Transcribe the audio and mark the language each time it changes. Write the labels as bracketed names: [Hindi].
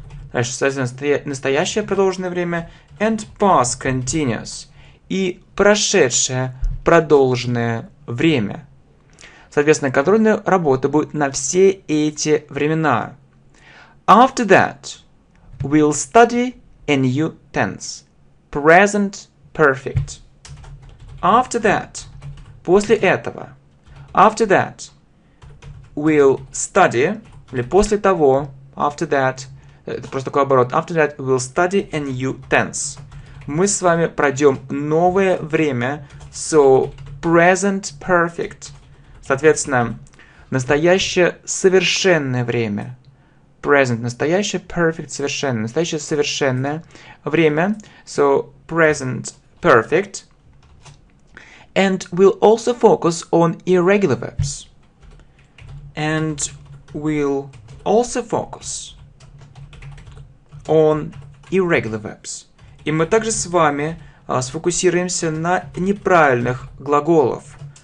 [Russian] Значит, соответственно, настоящее продолженное время [English] and past continuous. [Russian] И прошедшее продолженное время. Соответственно, контрольная работа будет на все эти времена. [English] After that, we'll study a new tense. Present perfect. After that, [Russian] после этого, [English] after that, we'll study, [Russian] или после того, [English] after that, [Russian] это просто такой оборот, [English] after that, we'll study a new tense. [Russian] Мы с вами пройдем новое время, [English] so present perfect. [Russian] Соответственно, настоящее совершенное время. Present, настоящее, perfect, совершенное. Настоящее совершенное время, [English] so present perfect. And we'll also focus on irregular verbs. And we'll also focus on irregular verbs. [Russian] И мы также с вами сфокусируемся на неправильных глаголов.